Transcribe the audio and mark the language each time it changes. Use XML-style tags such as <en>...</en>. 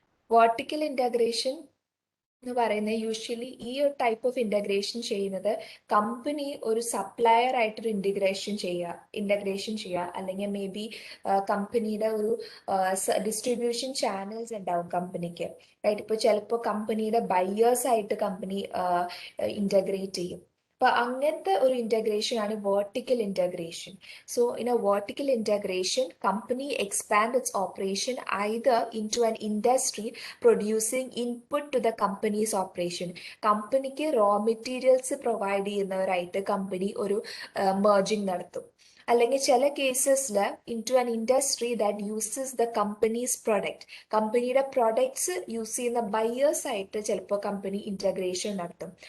<ml>Vertical integration എന്ന് പറയുന്നത് usually ഈ ഒരു ടൈപ്പ് ഓഫ് ഇന്റഗ്രേഷൻ ചെയ്യുന്നത് കമ്പനി ഒരു സപ്ലയർ ആയിട്ടൊരു ഇന്റഗ്രേഷൻ ചെയ്യുക അല്ലെങ്കിൽ മേ ബി കമ്പനിയുടെ ഒരു ഡിസ്ട്രിബ്യൂഷൻ ചാനൽസ് ഉണ്ടാവും കമ്പനിക്ക്, റൈറ്റ്? ഇപ്പോൾ ചിലപ്പോൾ കമ്പനിയുടെ ബയേഴ്സ് ആയിട്ട് കമ്പനി ഇന്റഗ്രേറ്റ് ചെയ്യും. അപ്പൊ അങ്ങനത്തെ ഒരു ഇന്റഗ്രേഷൻ ആണ് vertical integration.</ml> <en>So in a vertical integration, company expand its operation either into an industry producing input to the company's operation.</en> <ml>കമ്പനിക്ക് റോ മെറ്റീരിയൽസ് പ്രൊവൈഡ് ചെയ്യുന്നവരായിട്ട് കമ്പനി ഒരു മെർജിങ് നടത്തും. അല്ലെങ്കിൽ ചില കേസസിൽ</ml> <en>into an industry that uses the company's product,</en> <ml>കമ്പനിയുടെ products use ചെയ്യുന്ന buyers ആയിട്ട് ചിലപ്പോൾ company integration നടത്തും.</ml>